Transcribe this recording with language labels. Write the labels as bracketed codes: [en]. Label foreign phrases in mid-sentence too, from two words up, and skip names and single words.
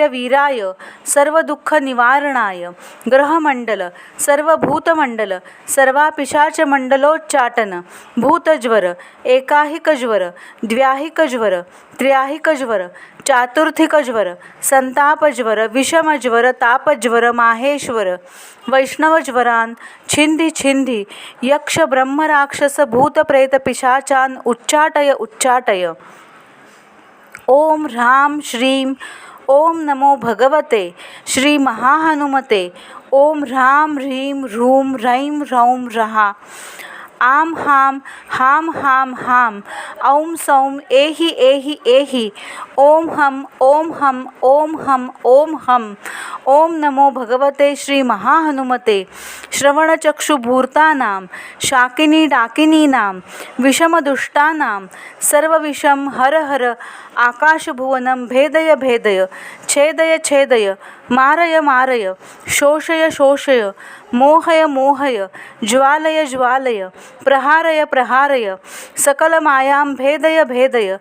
[sa] वीराय सर्व दुःख निवारणाय ग्रहमंडल सर्वभूतमंडल सर्वापिशाच मंडलोच्चाटन भूतज्वर एकाहिकज्वर द्व्याहिकज्वर त्र्याहिकज्वर चातुर्थिकज्वर संतापज्वर विषमज्वर तापज्वर माहेश्वर वैष्णवज्वरान छिंदी छिंदी यक्ष ब्रह्मराक्षस भूतप्रेत पिशाचान उच्चाटय उच्चाटय। ओम ह्रां श्रीं ओम नमो भगवते श्री महाहनुमते ओम ह्रां ह्रीं ह्रूं ह्रैं ह्रौं ह्रः आम हाम हाम हाम हाम औं सौं एहि एहि एहि ओम हम ओम हम ओम हम ओम हम। ओम नमो भगवते श्री महाहनुमते श्रवणचक्षुभूर्तानां शाकिनी डाकिनीनां विषमदुष्टानां सर्वविषं हर हर आकाशभुवनं भेदय भेदय छेदय छेदय मारय मारय शोषय शोषय मोहय मोहय ज्वालय ज्वालय प्रहारय प्रहारय सकलमायां भेदय भेदय।